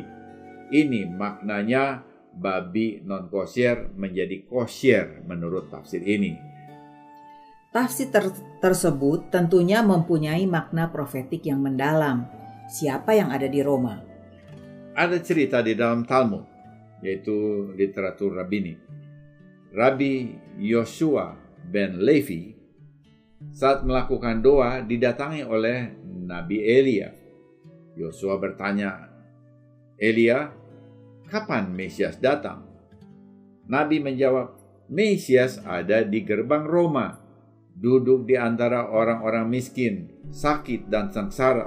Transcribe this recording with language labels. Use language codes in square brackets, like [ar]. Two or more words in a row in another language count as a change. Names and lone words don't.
[id] Ini maknanya babi non-kosher menjadi kosher menurut tafsir ini. Tafsir tersebut tentunya mempunyai makna profetik yang mendalam. Siapa yang ada di Roma? Ada cerita di dalam Talmud, yaitu literatur rabbini. Rabbi Yoshua ben Levi saat melakukan doa didatangi oleh Nabi Elia. Yosua bertanya, "Elia, kapan Mesias datang?" Nabi menjawab, "Mesias ada di gerbang Roma, duduk di antara orang-orang miskin, sakit dan sengsara.